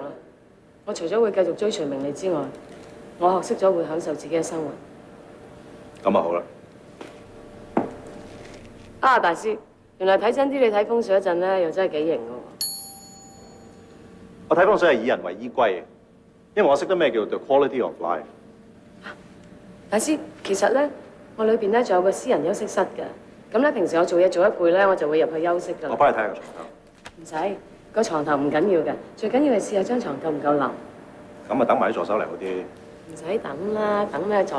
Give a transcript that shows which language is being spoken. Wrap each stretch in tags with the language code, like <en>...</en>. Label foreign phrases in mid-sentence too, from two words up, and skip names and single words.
<yue>我除咗會繼續追隨名利之外，我學識咗會享受自己嘅生活。咁啊好啦。啊，大師。原來睇真啲，你睇風水嗰陣咧，又真係幾型我睇風水係以人為依歸嘅，因為我識得咩叫</yue> <en>the quality of life。</en> <yue>大師，其實咧，我裏邊咧仲有個私人休息室嘅。咁咧，平時我做嘢做一攰咧，我就會入去休息㗎啦。我幫你睇下個床頭。唔使，個床頭唔緊要嘅，最緊要係試下張床夠唔夠腍。咁啊，等埋啲助手嚟好啲。唔使等啦，等咩助手</yue>